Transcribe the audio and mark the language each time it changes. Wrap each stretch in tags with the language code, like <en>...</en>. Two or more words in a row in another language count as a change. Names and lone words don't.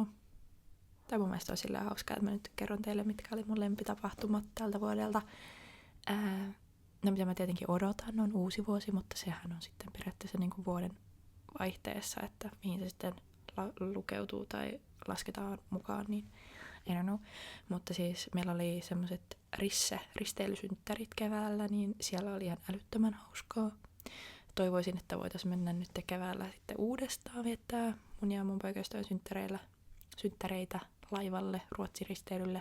<fi>Tai mun mielestä on silleen hauskaa, että mä nyt kerron teille, mitkä oli mun lempitapahtumat tältä vuodelta. No mitä mä tietenkin odotan, on uusi vuosi, mutta sehän on sitten periaatteessa niinku vuoden vaihteessa, että mihin se sitten lukeutuu tai lasketaan mukaan, niin</fi> <en>I don't know.</en> <fi>Mutta siis meillä oli semmoiset risteilysynttärit keväällä, niin siellä oli ihan älyttömän hauskaa. Toivoisin, että voitaisiin mennä nyt keväällä sitten uudestaan viettää mun ja mun poikaystävän synttäreitä laivalle, Ruotsi-risteilylle.</fi>